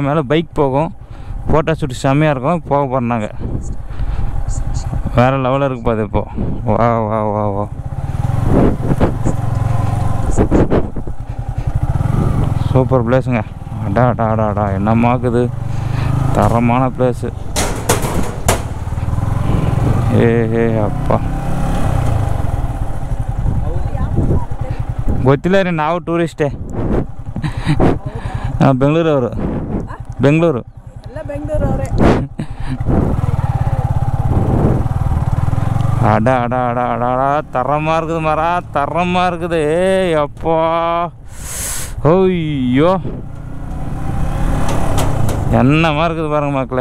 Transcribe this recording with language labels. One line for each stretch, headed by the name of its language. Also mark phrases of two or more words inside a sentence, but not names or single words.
Tamil: மேலே பைக் போகும்,
English: photo shoot
Tamil: செம்மையாக இருக்கும். போக போகிறாங்க, வேறு லெவலில் இருக்கு பாது. இப்போது வா சூப்பர் பிளேஸுங்க. அடா என்னமாக்குது, தரமான பிளேஸு.
Kannada: ಅಪ್ಪ ಗೊತ್ತಿಲ್ಲ ರೀ, ನಾವು ಟೂರಿಸ್ಟೇ. ಬೆಂಗಳೂರವರು.
Tamil: ಬೆಂಗಳೂರು அட தரமாக இருக்குது மரா, தரமாக இருக்குது. அப்பா ஐயோ என்னமா இருக்குது பாருங்க மக்களே.